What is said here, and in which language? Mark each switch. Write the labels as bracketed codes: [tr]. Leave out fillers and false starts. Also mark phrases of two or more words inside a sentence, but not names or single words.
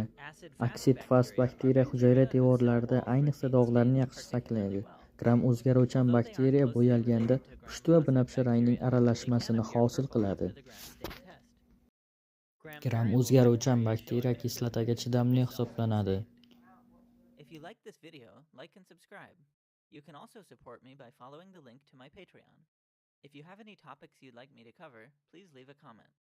[uz] Oksid fast bakteriya hujayra devorlarida ayniqsa dog'larni yaxshi saqlaydi. Gram o'zgaruvchan bakteriya bo'yalganda pushti va binafsha rangning aralashmasini hosil qiladi. Gram o'zgaruvchan bakteriya kislotaga chidamli hisoblanadi. [en] If you like this video, like and subscribe. You can also support me by following the link to my Patreon. If you have any topics you'd like me to cover, please leave a comment.